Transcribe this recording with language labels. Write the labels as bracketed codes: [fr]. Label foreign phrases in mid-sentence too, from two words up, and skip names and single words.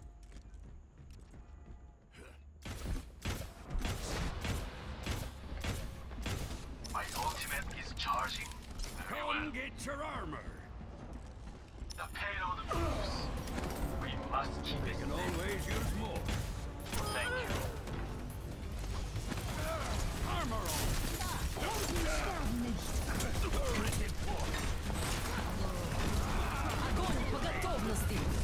[en] My ultimate is charging. Very well. Come get your armor. The payload moves. We must keep it. Can always use more. Thank you. Armor on. [de] Helden sterben nicht. [ru] Огонь по готовности.